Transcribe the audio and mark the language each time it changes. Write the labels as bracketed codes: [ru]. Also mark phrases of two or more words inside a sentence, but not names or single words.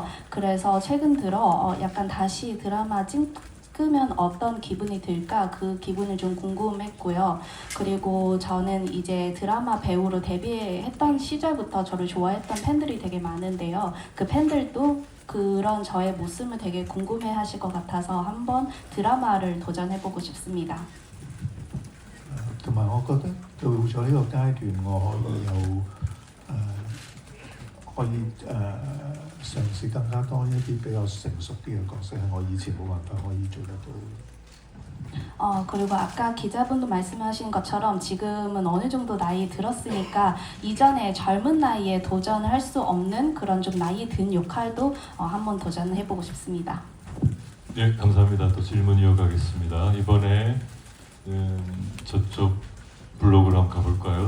[ko] 그래서 최근 들어 약간 다시 드라마 찍으면 어떤 기분이 들까 그 기분을 좀 궁금했고요. 그리고 저는 이제 드라마 배우로 데뷔했던 시절부터 저를 좋아했던 팬들이 되게 많은데요. 그 팬들도 그런 저의 모습을 되게 궁금해 하실 것 같아서 한번 드라마를 도전해보고 싶습니다. [yue] 同埋我覺得到咗呢個階段，我可以嘗試更加多一啲比較成熟啲嘅角色，係我以前冇辦法可以做得到。 [ko] 그리고 아까 기자분도 말씀하신 것처럼 지금은 어느 정도 나이 들었으니까 이전에 젊은 나이에 도전을 할 수 없는 그런 좀 나이 든 역할도 한번 도전해보고 싶습니다. 네, 감사합니다. 또 질문 이어가겠습니다. 이번에 저쪽 블록으로 한번 가볼까요?